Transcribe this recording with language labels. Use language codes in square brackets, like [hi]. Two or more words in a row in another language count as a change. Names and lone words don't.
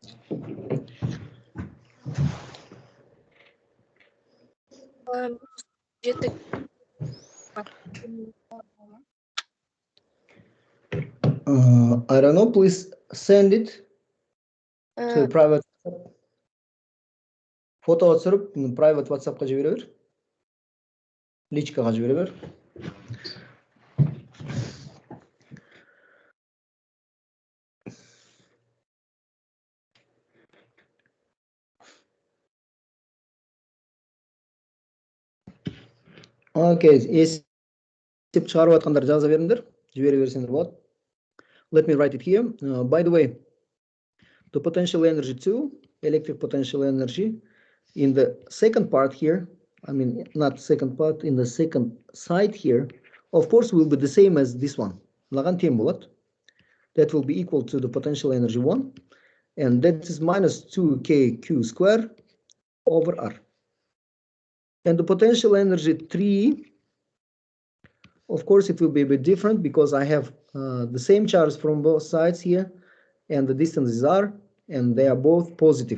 [kk] Жеті. [en] I don't know, please send it to private. [kk] Фото түсіріп, private WhatsApp-қа жібере бер. Личкаға жібере бер. Окей, есеп шығарып жатқандар жаза беріңдер, жібере берсеңдер болады. [en] Let me write it here. By the way, the potential energy 2, electric potential energy, in the second part here, I mean, not second part, in the second side here, of course, will be the same as this one. [kk] Мынаған тең болады. [en] That will be equal to the potential energy 1, and that is minus 2kq square over r. And the potential energy 3, of course, it will be a bit different because I have the same charge from both sides here, and the distance is r, and they are both positive.